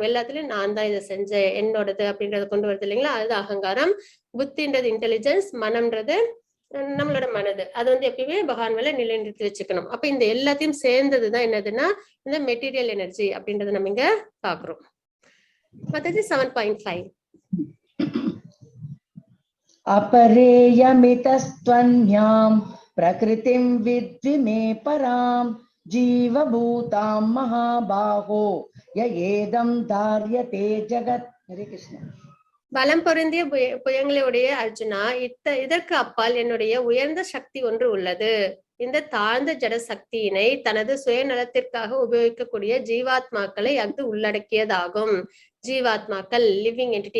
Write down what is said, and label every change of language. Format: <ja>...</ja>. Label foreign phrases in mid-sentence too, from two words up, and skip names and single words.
<ta>எல்லாத்துலயும் நான் தான் இதை செஞ்சேன், என்னோடது அப்படின்றத கொண்டு வருது இல்லைங்களா, அது அகங்காரம். புத்தின்றது இன்டெலிஜென்ஸ், மனம்ன்றது நம்மளோட மனது. அது வந்து எப்பயுமே பகவான் மேல நிலைநிறுத்தி வச்சுக்கணும். அப்ப இந்த எல்லாத்தையும் சேர்ந்ததுதான் என்னதுன்னா இந்த</ta> <en>material energy</en> <ta>அப்படின்றத நம்ம இங்க பாக்குறோம். மத்தது 7.5</ta> <sa>अपरेयमितस्त्वन्यां प्रकृतिं विद्धि मे परां जीवभूतां महाबाहो य एदं धार्यते जगत्. हरे कृष्ण.</sa> <ta>பலம் பொருந்திய புயங்களுடைய அர்ஜுனா, இதற்கு அப்பால் என்னுடைய உயர்ந்த சக்தி ஒன்று உள்ளது. இந்த தாழ்ந்த ஜட சக்தியினை தனது சுயநலத்திற்காக உபயோகிக்கக்கூடிய ஜீவாத்மாக்களை அது உள்ளடக்கியதாகும். ஜீவாத்மாக்கள்</ta> <en>living entity.</en>